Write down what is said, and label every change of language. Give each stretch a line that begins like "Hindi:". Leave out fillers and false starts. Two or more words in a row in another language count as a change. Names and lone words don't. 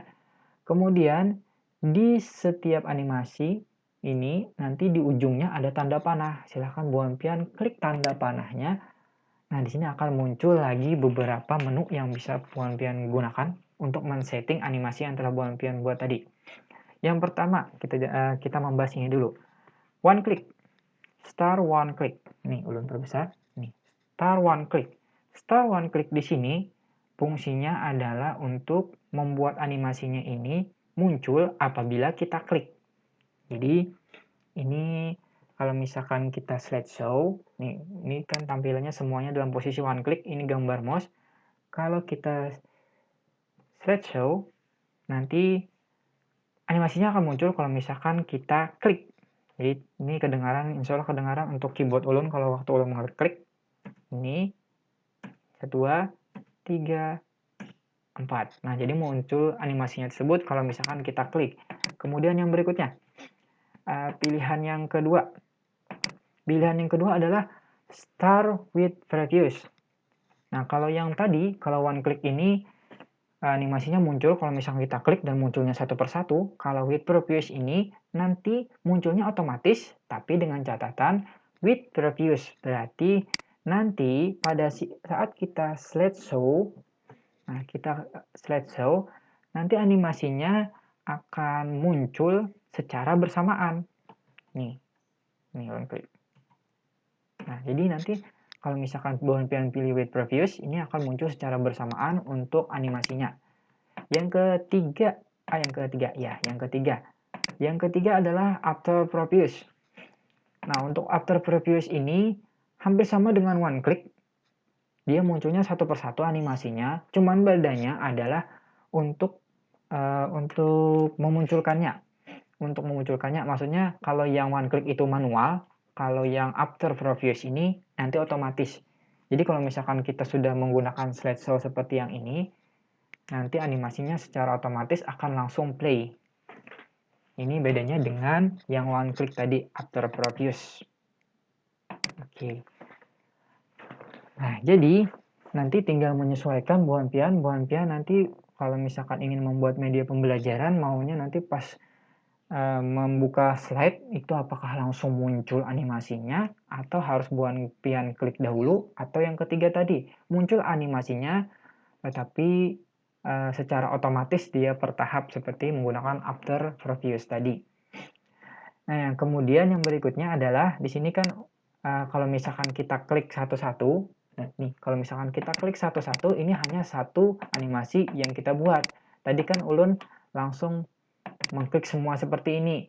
Indonesian: Kemudian di setiap animasi ini nanti di ujungnya ada tanda panah. Silahkan Bu Han-Pian klik tanda panahnya. Nah, di sini akan muncul lagi beberapa menu yang bisa Bu Han-Pian gunakan untuk men-setting animasi yang telah Bu Han-Pian buat tadi. Yang pertama, kita membahas ini dulu.
English: One click. Star one click.
Indonesian: Nih, ulun perbesar. Nih,
English: star one click. Star one click
Indonesian: di sini fungsinya adalah untuk membuat animasinya ini muncul apabila kita klik. Jadi ini kalau misalkan kita slideshow, nih, ini kan tampilannya semuanya dalam posisi
English: one click,
Indonesian: ini gambar mouse. Kalau kita slideshow, nanti animasinya akan muncul kalau misalkan kita klik. Jadi ini kedengaran,
Arabic: insya Allah
Indonesian: kedengaran untuk keyboard ulun kalau waktu ulun mengklik. Ini 1, 2, 3, 4. Nah, jadi muncul animasinya tersebut kalau misalkan kita klik. Kemudian yang berikutnya, pilihan yang kedua. Pilihan yang kedua adalah
English: Start with previous.
Indonesian: Nah, kalau yang tadi, kalau
English: one click
Indonesian: ini animasinya muncul kalau misalnya kita klik dan munculnya satu persatu. Kalau
English: with previous
Indonesian: ini nanti munculnya otomatis, tapi dengan catatan
English: with previous.
Indonesian: Berarti nanti pada saat kita slideshow, nanti animasinya akan muncul secara bersamaan. Nih
English: one click.
Indonesian: Nah, jadi nanti kalau misalkan Bon Pian pilih
English: with previous,
Indonesian: ini akan muncul secara bersamaan untuk animasinya. Yang ketiga adalah
English: after previous.
Indonesian: Nah, untuk
English: after previous
Indonesian: ini hampir sama dengan
English: one click.
Indonesian: Dia munculnya satu persatu animasinya, cuman bedanya adalah untuk memunculkannya. Untuk memunculkannya, maksudnya kalau yang
English: one click
Indonesian: itu manual, kalau yang
English: after previous
Indonesian: ini nanti otomatis. Jadi kalau misalkan kita sudah menggunakan slideshow seperti yang ini, nanti animasinya secara otomatis akan langsung play. Ini bedanya dengan yang
English: one click
Indonesian: tadi,
English: after previous.
Indonesian: Oke. Nah, jadi nanti tinggal menyesuaikan Bon Pian nanti kalau misalkan ingin membuat media pembelajaran, maunya nanti pas membuka slide itu apakah langsung muncul animasinya atau harus Bon Pian klik dahulu, atau yang ketiga tadi muncul animasinya tetapi secara otomatis dia per tahap seperti menggunakan
English: after previous
Indonesian: tadi. Nah, yang kemudian yang berikutnya adalah di sini kan kalau misalkan kita klik satu-satu, nah nih kalau misalkan kita klik satu-satu, ini hanya satu animasi yang kita buat. Tadi kan Ulun langsung mengklik semua seperti ini.